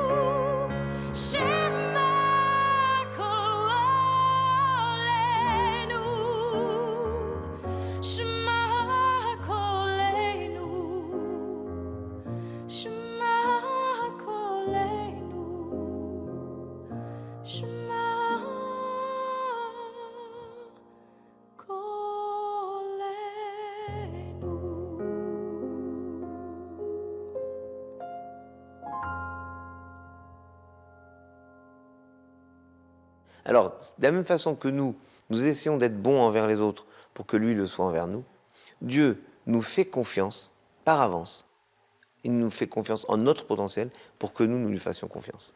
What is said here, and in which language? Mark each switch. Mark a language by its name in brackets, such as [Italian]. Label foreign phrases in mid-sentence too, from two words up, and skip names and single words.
[Hebrew] שמע קולנו, שמע קולנו, שמע קולנו, שמע קולנו. [French] Alors, de la même façon que nous essayons d'être bons envers les autres pour que lui le soit envers nous, Dieu nous fait confiance par avance. Il nous fait confiance en notre potentiel pour que nous lui fassions confiance.